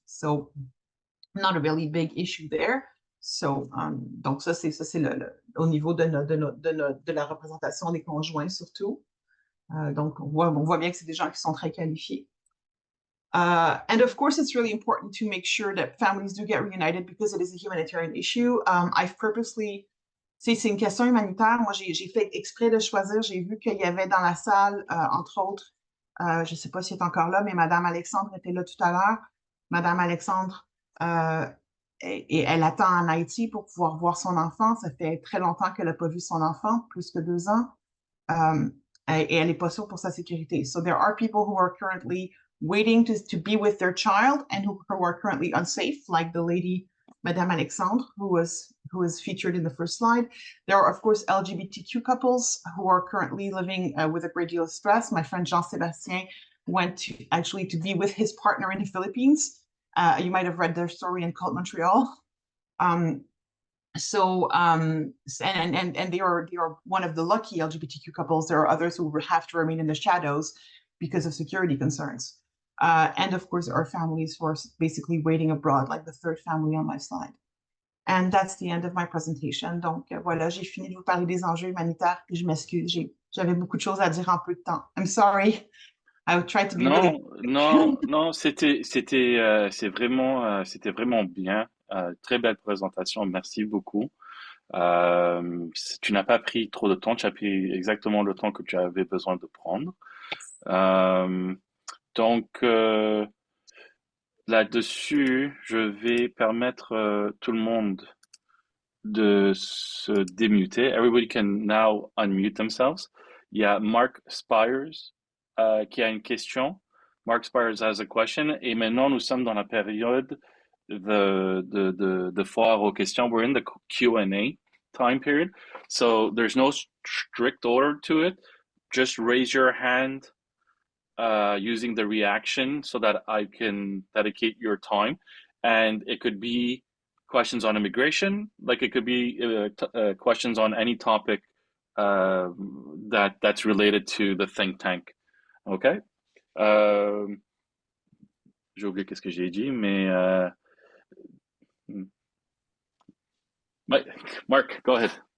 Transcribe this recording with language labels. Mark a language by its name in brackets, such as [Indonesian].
[English] So not a really big issue there. [French] So, donc ça c'est au niveau de la représentation des conjoints surtout. Donc on voit bien que c'est des gens qui sont très qualifiés. [English] And of course, it's really important to make sure that families do get reunited because it is a humanitarian issue. I've purposely, [French] c'est une question humanitaire. Moi, j'ai fait exprès de choisir. J'ai vu qu'il y avait dans la salle, entre autres, je ne sais pas si elle est encore là, mais Madame Alexandre était là tout à l'heure. Madame Alexandre, et elle attend en Haïti pour pouvoir voir son enfant. Ça fait très longtemps qu'elle n'a pas vu son enfant, plus que 2 ans. Et elle n'est pas sûre pour sa sécurité. [English] So there are people who are currently waiting to be with their child and who are currently unsafe, like the lady Madame Alexandre, who was featured in the first slide. There are, of course, LGBTQ couples who are currently living with a great deal of stress. My friend Jean-Sébastien went to be with his partner in the Philippines. You might have read their story in Cult Montreal. And they are one of the lucky LGBTQ couples. There are others who have to remain in the shadows because of security concerns. And of course, there are families who are basically waiting abroad, like the third family on my slide. And that's the end of my presentation. [French] Donc voilà, j'ai fini de vous parler des enjeux humanitaires. Et je m'excuse, j'avais beaucoup de choses à dire en peu de temps. [English] I'm sorry. I tried to be really [French] Non, non, c'était vraiment bien. Très belle présentation. Merci beaucoup. Tu n'as pas pris trop de temps. Tu as pris exactement le temps que tu avais besoin de prendre. Donc, là-dessus, je vais permettre tout le monde de se démuter. [English] Everybody can now unmute themselves. [French] Il y a Mark Spires qui a une question. [English] Mark Spires has a question. [French] Et maintenant, nous sommes dans la période de foire aux questions. [English] We're in the Q&A time period. So there's no strict order to it. Just raise your hand using the reaction so that I can dedicate your time. And it could be questions on immigration, like it could be questions on any topic that's related to the think tank. Okay? [French] J'ai oublié qu'est-ce que j'ai dit, mais Mark, [English] go ahead.